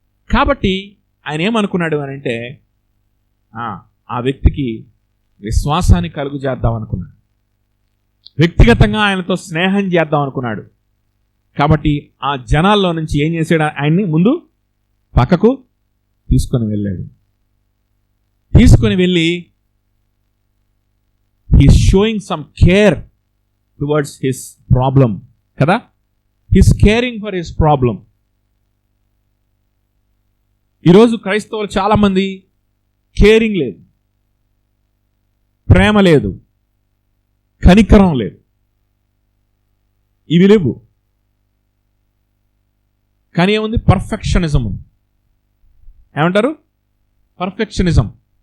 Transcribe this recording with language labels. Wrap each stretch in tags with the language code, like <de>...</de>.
<te>కాబట్టి ఆయన ఏమనుకున్నాడు అని అంటే ఆ వ్యక్తికి విశ్వాసాన్ని కలుగు చేద్దాం అనుకున్నాడు, వ్యక్తిగతంగా ఆయనతో స్నేహం చేద్దాం అనుకున్నాడు. కాబట్టి ఆ జనాల్లో నుంచి ఏం చేశాడు, ఆయన్ని ముందు పక్కకు తీసుకొని వెళ్ళాడు. తీసుకొని వెళ్ళి</te> <en>he's showing some care towards his problem కదా, he's caring for his problem.</en> <te>ఈరోజు క్రైస్తవులు చాలామంది కేరింగ్ లేదు, ప్రేమ లేదు, కనికరం లేదు, ఇవి లేవు. కానీ ఏముంది, పర్ఫెక్షనిజం ఉంది. ఏమంటారు? పర్ఫెక్షనిజం.</te>